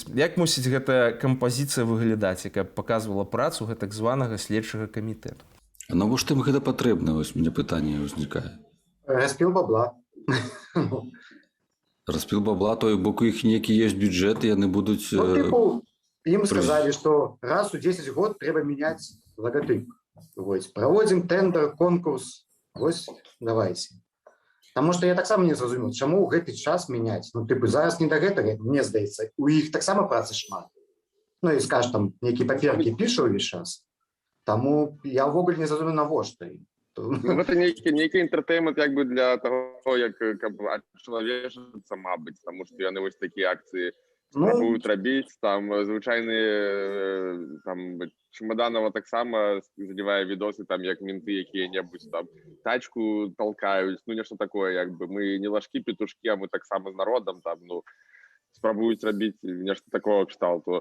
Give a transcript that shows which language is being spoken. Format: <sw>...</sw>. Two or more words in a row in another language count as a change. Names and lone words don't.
<be>Як мусіць гэтая кампазіцыя выглядаць, якая паказвала працу гэтак званага следчага камітэту? А навошта ім гэта патрэбна? Вось мне пытанне ўзнікае. Распіл бабла. Распіл бабла, то бок у іх некі ёсць бюджэт, і яны будуць... Ну, типу,</be> <ru>им сказали, что раз у 10 год треба менять логотип. Вот, проводим тендер, конкурс. Вот, давайте. Потому что я</ru> <be>так само не зразумеў, чаму ў гэты час мяняць. Ну, типу, зараз не да гэтага, мне здаецца. У іх таксама працы шмат. Ну, і скаж, там, нейкія паперкі пішу ўвесь час. Таму я ўвогуле не зразумеў, навошта. Ну, это нейкі энтэртэймент як бы</be> <ru>для того,</ru> <be>як ачалавечыцца, мабыць, таму што яны вось такія акцыі спрабуюць рабіць, там звычайны там Чемоданова таксама залівае відосы, там як менты якія-небудзь там тачку толкаюць, ну нешта такое, як бы мы не лажкі петушкі, а мы таксама з народам там, ну спрабуюць рабіць нешта такого кшталту.</be>